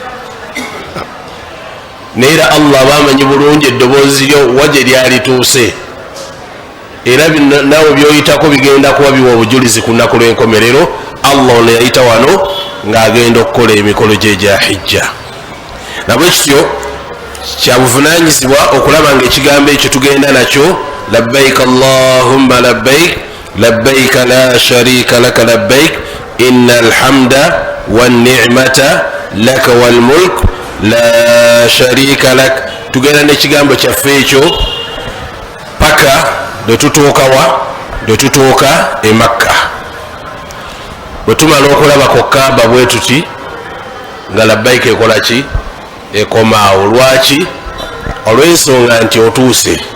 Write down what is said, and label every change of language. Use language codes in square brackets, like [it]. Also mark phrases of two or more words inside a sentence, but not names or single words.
[lg] neera allah bamanyi bulungi eddoboozi lyo wagye lyalituuse, era nawe byoyitako bigenda kuba biwa obujulizi ku lunaku lw'enkomerero. allah ono yayita wano ng'agenda okukola emikolo gye gya hijja. nabwe kityo kyabuvunanyizibwa okulaba nga ekigambo ekyo tugenda nakyo [ar] لبيك اللهم لبيك لبيك لا شريك لك لبيك إن الحمد والنعمة لك والملك لا شريك لك. [lg] tugenda n'ekigambo kyaffe ekyo paka lwetutuuka e Makka. bwe tumala okulaba ku Kaaba bwe tuti nga labbaika ekola ki? Ekomaawo. Lwaki? olw'ensonga nti otuuse.